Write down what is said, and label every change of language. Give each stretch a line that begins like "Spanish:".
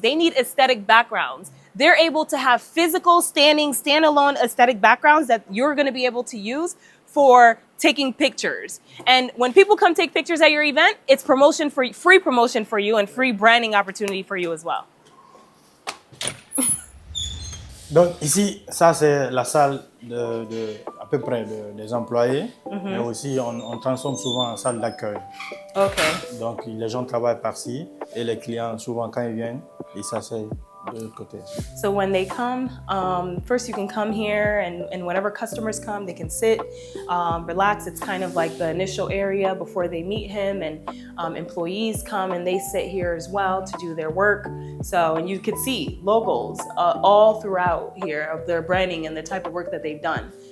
English: They need aesthetic backgrounds. They're able to have physical, standalone aesthetic backgrounds that you're going to be able to use for taking pictures. And when people come take pictures at your event, it's free promotion for you and free branding opportunity for you as well.
French: Donc ici, ça c'est la salle à peu près des employés, mais aussi on transforme souvent en salle d'accueil.
English: Okay.
French: Donc les gens travaillent par-ci et les clients souvent quand ils viennent, ils s'asseyent de l'autre côté.
English: So when they come, first you can come here and whenever customers come, they can sit, relax. It's kind of like the initial area before they meet him, and employees come and they sit here as well to do their work. So, and you could see logos all throughout here of their branding and the type of work that they've done.